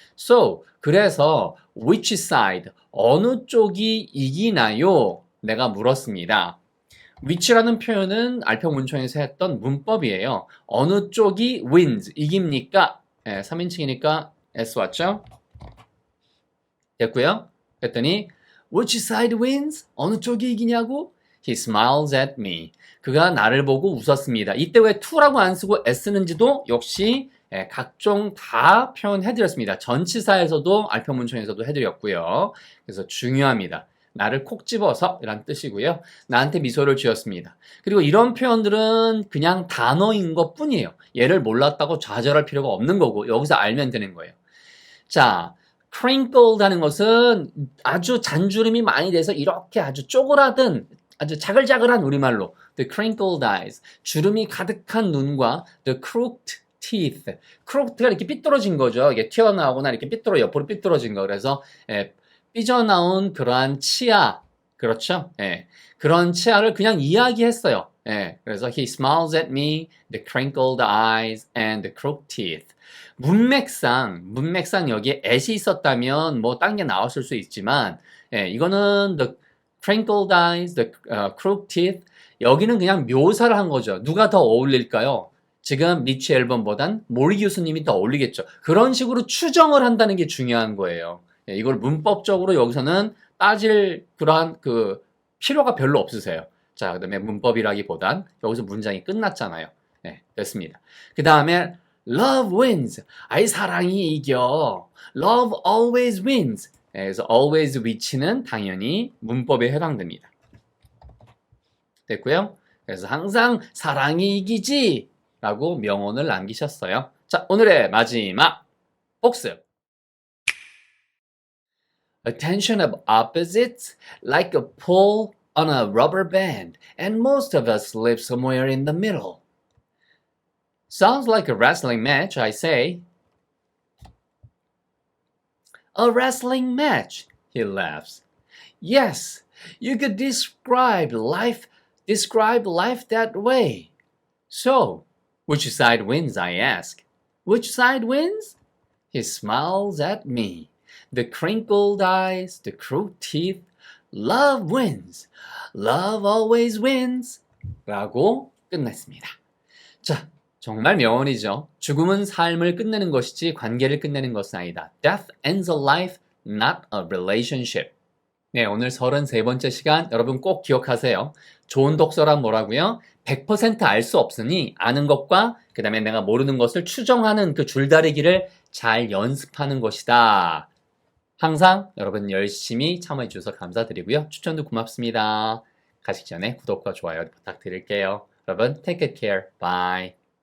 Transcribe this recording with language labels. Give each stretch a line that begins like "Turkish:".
Korean: So, 그래서
English: which side,
Korean: 어느 쪽이 이기나요? 내가 물었습니다. which라는 표현은 알평 문청에서 했던 문법이에요. 어느 쪽이 wins, 이깁니까? 3인칭이니까 S 왔죠? 됐고요. 그랬더니
English: which side wins?
Korean: 어느 쪽이 이기냐고?
English: He smiles at me.
Korean: 그가 나를 보고 웃었습니다. 이때 왜 to라고 안 쓰고 s는지도 역시 각종 다 표현해드렸습니다. 전치사에서도 알평문청에서도 해드렸고요. 그래서 중요합니다. 나를 콕 집어서 이란 뜻이고요. 나한테 미소를 지었습니다. 그리고 이런 표현들은 그냥 단어인 것 뿐이에요. 얘를 몰랐다고 좌절할 필요가 없는 거고 여기서 알면 되는 거예요. 자, crinkled 하는 것은 아주 잔주름이 많이 돼서 이렇게 아주 쪼그라든 아주 자글자글한 우리말로
English: the crinkled eyes,
Korean: 주름이 가득한 눈과
English: the crooked teeth,
Korean: crooked가 이렇게 삐뚤어진 거죠. 이게 튀어나오거나 이렇게 옆으로 삐뚤어진 거. 그래서 삐져나온 그러한 치아, 그렇죠? 그런 치아를 그냥 이야기했어요. 그래서
English: he smiles at me, the crinkled eyes and the crooked teeth.
Korean: 문맥상 여기에 at이 있었다면 뭐 딴 게 나왔을 수 있지만 이거는 the crinkled eyes, the crooked teeth 여기는 그냥 묘사를 한 거죠. 누가 더 어울릴까요? 지금 리치 앨범보단 모리 교수님이 더 어울리겠죠. 그런 식으로 추정을 한다는 게 중요한 거예요. 이걸 문법적으로 여기서는 따질 그러한 그 필요가 별로 없으세요. 자, 그 다음에 문법이라기보단 여기서 문장이 끝났잖아요. 됐습니다. 그 다음에
English: love wins.
Korean: 아이, 사랑이 이겨.
English: love always wins.
Korean: 그래서 always which는 당연히 문법에 해당됩니다. 됐고요. 그래서 항상 사랑이 이기지 라고 명언을 남기셨어요. 자, 오늘의 마지막 복습.
English: Attention of opposites like a pull on a rubber band, and most of us live somewhere in the middle. Sounds like a wrestling match, I say. A wrestling match, he laughs. Yes, you could describe life that way. So, which side wins, I ask. Which side wins? He smiles at me. The crinkled eyes, the crooked teeth. Love wins. Love always wins.
Korean: 라고 끝냈습니다. 자, 정말 명언이죠. 죽음은 삶을 끝내는 것이지 관계를 끝내는 것은 아니다.
English: Death ends a life, not a relationship.
Korean: 네, 오늘 33번째 시간 여러분 꼭 기억하세요. 좋은 독서란 뭐라고요? 100% 알 수 없으니 아는 것과 그 다음에 내가 모르는 것을 추정하는 그 줄다리기를 잘 연습하는 것이다. 항상 여러분 열심히 참여해 주셔서 감사드리고요. 추천도 고맙습니다. 가시기 전에 구독과 좋아요 부탁드릴게요. 여러분
English: take good care. Bye.